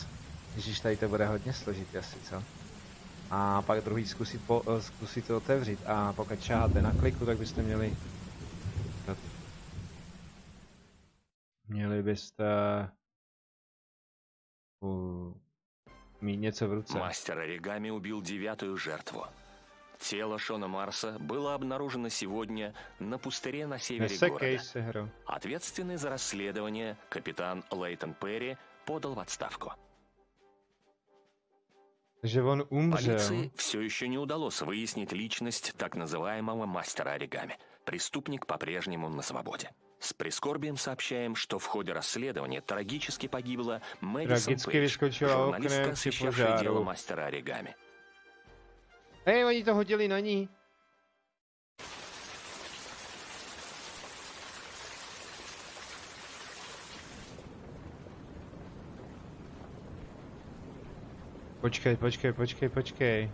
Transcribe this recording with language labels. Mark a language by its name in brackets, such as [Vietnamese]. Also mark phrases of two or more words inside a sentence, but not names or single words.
[Czech] Ježíš, tady to bude hodně složitý asi, co? A pak druhý zkusit to otevřít. A pokud šáháte na kliku, tak byste měli... Měli byste... mít něco v ruce. [Russian] Мастер оригами убил 9-ю жертву. Тело Шона Марса было обнаружено сегодня на пустыре на севере города. Ответственный за расследование капитан Лейтон Перри подал в отставку. [Czech] Takže on umřel. [Russian] Полиции все еще не удалось выяснить личность так называемого мастера оригами. Преступник по-прежнему на свободе. С прискорбием сообщаем, что в ходе расследования трагически погибла Мэдисон Пейдж, журналистка, освещавшая дело мастера оригами. [Czech] Hej, oni to hodili na ní. Počkej.